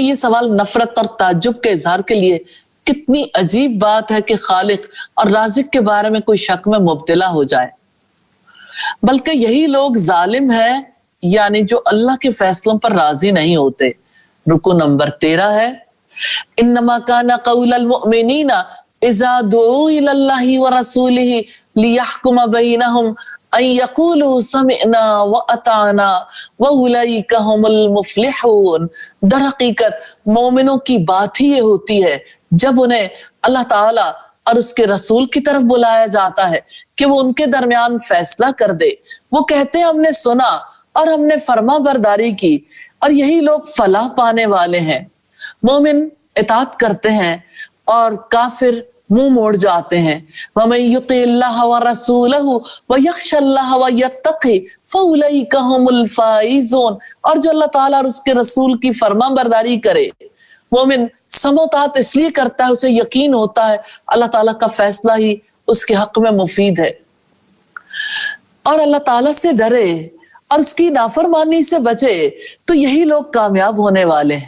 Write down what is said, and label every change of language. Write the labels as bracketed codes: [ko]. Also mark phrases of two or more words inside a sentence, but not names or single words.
[hi] ये सवाल नफरत और ताज्जुब के इजहार के लिए कितनी अजीब बात है कि खालिक और राज़िक के बारे में कोई शक में मुब्तला हो जाए। बल्कि यही लोग जालिम हैं, यानी जो अल्लाह के फैसलों पर राजी नहीं होते। रुकू नंबर 13 है, [ar] إنما كان قول المؤمنين إذا دعوا إلى الله ورسوله ليحكم بينهم أن يقولوا سمعنا وأطعنا وأولئك هم المفلحون. [hi] दर हकीकत मोमिनों की बात ही ये होती है जब उन्हें अल्लाह ताला और उसके रसूल की तरफ बुलाया जाता है कि वो उनके दरमियान फैसला कर दे। वो कहते हैं हमने सुना और हमने फर्मा बरदारी की और यही लोग फलाह पाने वाले हैं। मोमिन इताअत करते हैं और काफिर मुंह मोड़ जाते हैं। [ar] ومن يطع الله ورسوله ويخش الله ويتقه فأولئك هم الفائزون. [hi] और जो अल्लाह ताला और उसके रसूल की फर्मा बरदारी करे, मोमिन समोतात इसलिए करता है, उसे यकीन होता है अल्लाह ताला का फैसला ही उसके हक में मुफीद है, और अल्लाह ताला से डरे और उसकी नाफरमानी से बचे, तो यही लोग कामयाब होने वाले हैं।